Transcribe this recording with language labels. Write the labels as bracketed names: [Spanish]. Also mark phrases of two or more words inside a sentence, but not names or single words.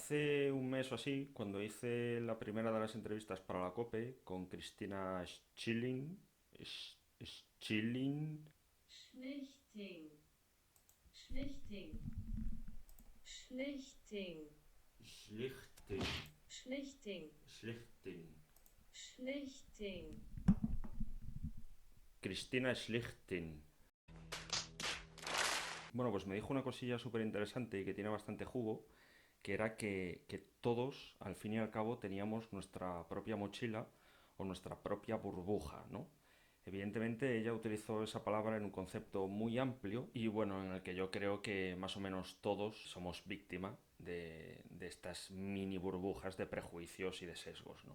[Spanish] Hace un mes o así, cuando hice la primera de las entrevistas para la COPE con Cristina Schilling, Schlichting, Schlichting, Schlichting, Schlichting, Schlichting, Schlichting, Schlichting. Cristina Schlichting. Bueno, pues me dijo una cosilla súper interesante y que tiene bastante jugo, que era que todos, al fin y al cabo, teníamos nuestra propia mochila o nuestra propia burbuja, ¿no? Evidentemente ella utilizó esa palabra en un concepto muy amplio y bueno, en el que yo creo que más o menos todos somos víctima de estas mini burbujas de prejuicios y de sesgos, ¿no?